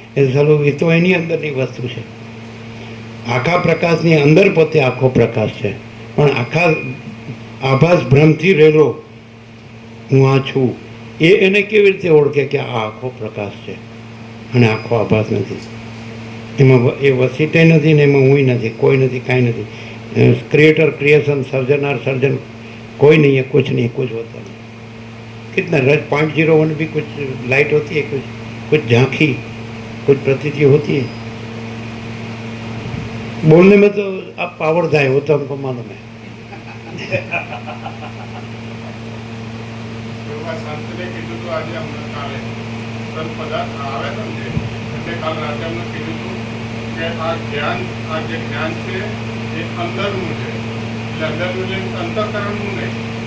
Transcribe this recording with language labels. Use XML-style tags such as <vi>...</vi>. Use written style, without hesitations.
<gu>એ સારું, એ તો એની અંદરની વસ્તુ છે. આખા પ્રકાશની અંદર પોતે આખો પ્રકાશ છે, પણ આખા આભાસ ભ્રમથી રહેલો હું આ છું, એને કેવી રીતે ઓળખે કે આ આખો પ્રકાશ છે અને આખો આભાસ નથી? એમાં એ વસીટે નથી ને એમાં હું નથી, કોઈ નથી, કાંઈ નથી.</gu> <hi>क्रिएटर क्रिएशन, सर्जनर सर्जन कोई नहीं है, कुछ नहीं, कुछ होता नहीं. कितना 0.01 भी कुछ लाइट होती है, कुछ झांकी, कुछ प्रतीति होती है. बोलने में तो आप पावर था, वो तो हमको मालूम है.</hi> <gu>એવા સંતને કીધું હતું આજે અમને કાલે સંત પદાર્થ આવે છે ને એટલે કાલ રાતે અમને કીધું હતું કે આ જે જ્ઞાન છે એ અંદરનું છે, એટલે અંદરનું એટલે અંતઃકરણનું નહીં.</gu>